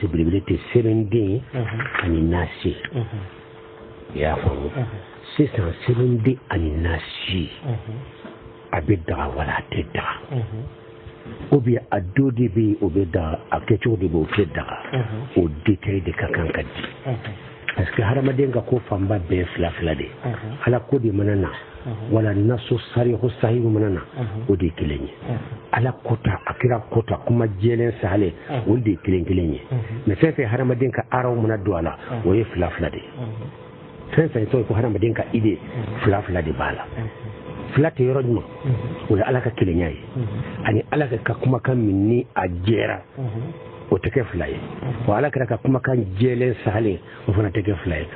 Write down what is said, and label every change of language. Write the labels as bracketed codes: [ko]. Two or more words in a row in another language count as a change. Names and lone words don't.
[bm] belebele tɛ sɛbɛnden ani nasi i y'a faamu sisan sɛbɛnden ani nasi a bɛ daga wala a tɛ daga [fr] ou bien [bm] a dɔ de bɛ yen o bɛ daga a kɛcogo de bɛ o tɛ daga o détail de ka kan ka di [fr] parce que [bm] hadamaden ka ko fanba bɛɛ fila fila de ala ko de mana na wala [ar] نص صريح صحيح [bm] mana na o de kelen ye ala kota a kira kota kuma jɛlen sahale o de kelen kelen ye mais fɛn fɛn hadamaden ka araw mana don a la o ye fila fila de fɛn fɛn tɔgɔ ko hadamaden ka ide fila fila de b'a la fila tɛ yɔrɔ jumɛn o ye ala ka kelenya ye ani ala ka kumakan min ni a jɛra o tɛ kɛ fila ye wa ala kɛra ka kumakan jɛlen sahalen o fana tɛ kɛ fila ye